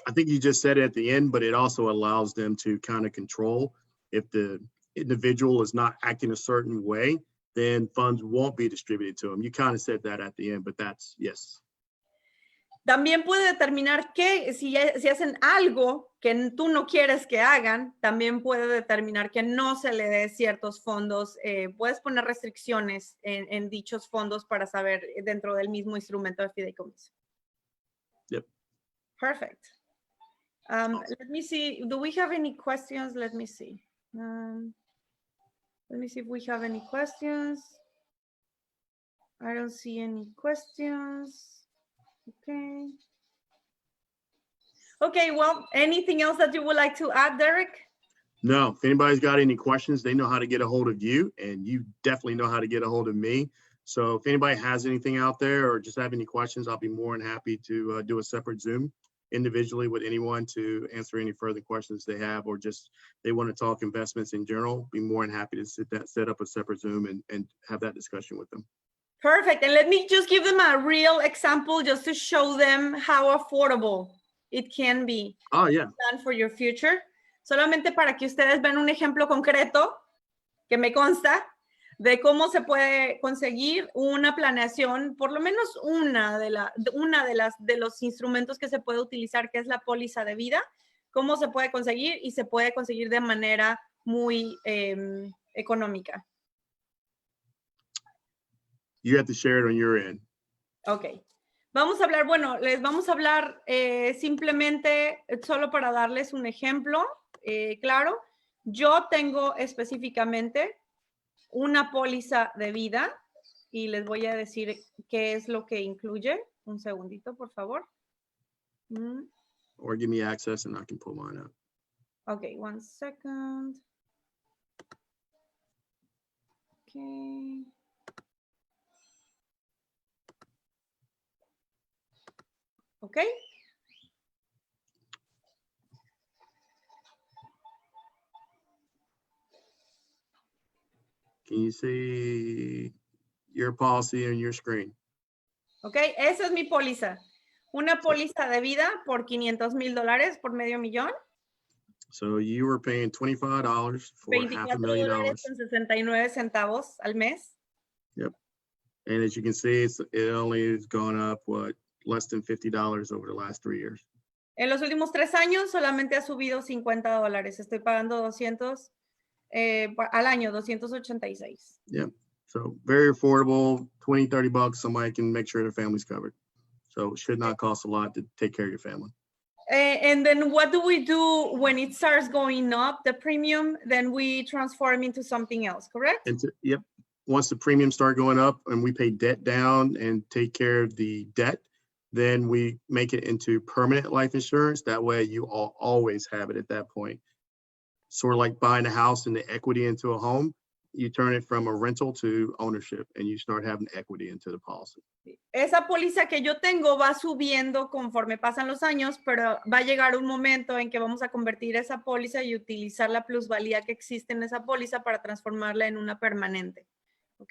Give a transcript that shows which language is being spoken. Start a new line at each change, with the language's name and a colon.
English: I think you just said it at the end, but it also allows them to kind of control if the individual is not acting a certain way, then funds won't be distributed to them. You kind of said that at the end, but that's, yes.
Spanish: También puede determinar que si hacen algo que tú no quieres que hagan, también puede determinar que no se le dé ciertos fondos. Puedes poner restricciones en dichos fondos para saber dentro del mismo instrumento de fideicomiso.
English: Yep. Perfect. Let me see. Do we have any questions? Let me see. Let me see if we have any questions. I don't see any questions. Okay. Okay, well, anything else that you would like to add, Derek? No, if anybody's got any questions, they know how to get a hold of you, and you definitely know how to get a hold of me. So if anybody has anything out there or just have any questions, I'll be more than happy to do a separate Zoom individually with anyone to answer any further questions they have, or just they want to talk investments in general, be more than happy to set up a separate Zoom and have that discussion with them. Perfect. And let me just give them a real example just to show them how affordable it can be. Oh, yeah. Plan for your future.
Spanish: Solamente para que ustedes vean un ejemplo concreto que me consta de cómo se puede conseguir una planeación, por lo menos una de los instrumentos que se puede utilizar, que es la póliza de vida, cómo se puede conseguir y se puede conseguir de manera muy económica.
English: You have to share it on your end. Ok.
Spanish: Vamos a hablar, bueno, les vamos a hablar simplemente, solo para darles un ejemplo, claro. Yo tengo específicamente una póliza de vida y les voy a decir qué es lo que incluye. Un segundito, por favor.
English: Or give me access and I can pull mine up. Ok, one second. Okay.
Spanish: ¿Ok?
English: Can you see your policy on your screen?
Spanish: Ok, esa es mi póliza. Una póliza de vida por $500,000, por medio millón.
English: So you were paying $25 for $500,000.
Spanish: $24.69 al mes.
English: Yep. And as you can see, it only has gone up, what, less than $50 over the last 3 years.
Spanish: En los últimos 3 años solamente ha subido $50. Estoy pagando 200 al año, 286.
English: Yeah. So very affordable, $20-30. Somebody can make sure their family's covered. So it should not cost a lot to take care of your family. And then what do we do when it starts going up, the premium? Then we transform into something else, correct? Yep. Once the premiums start going up and we pay debt down and take care of the debt, then we make it into permanent life insurance. That way you always have it at that point. Sort of like buying a house and the equity into a home. You turn it from a rental to ownership and you start having equity into the policy.
Spanish: Esa póliza que yo tengo va subiendo conforme pasan los años, pero va a llegar un momento en que vamos a convertir esa póliza y utilizar la plusvalía que existe en esa póliza para transformarla en una permanente. ¿ok?